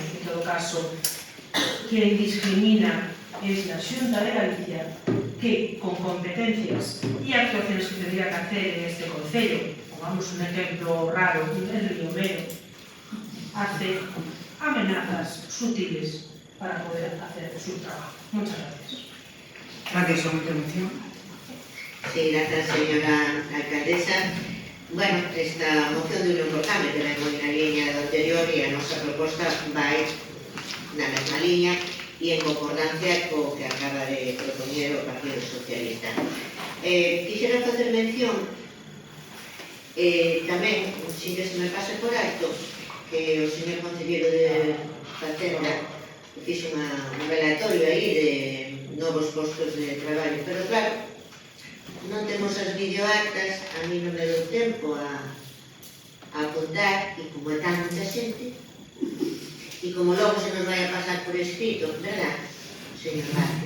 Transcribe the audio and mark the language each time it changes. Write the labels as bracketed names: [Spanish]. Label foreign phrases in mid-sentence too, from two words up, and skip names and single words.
[Spanish] En todo caso, quien discrimina es la Xunta de Galicia, que con competencias y actuaciones que tendría que hacer en este concello, pongamos un ejemplo raro, el Río Mero, hace amenazas sutiles para poder hacer su trabajo. Muchas gracias. Gracias. ¿Alguna intervención? Sí, gracias, señora alcaldesa. Bueno, esta moción de Unión por Cambre que vengo [Galician] na liña do anterior e a nosa proposta vai na mesma liña e en concordancia co que acaba de propoñer o Partido Socialista. Quixera facer mención Tamén, [Spanish] sin que se me pase por alto, [Galician] que o señor concelleiro de Facenda fixe un relatorio aí de novos postos de traballo, pero claro, non temos as videoactas, a mí non me dou tempo a apuntar, e como é tan mucha xente, e como logo se nos vai a pasar por escrito, verdad, señor Vázquez?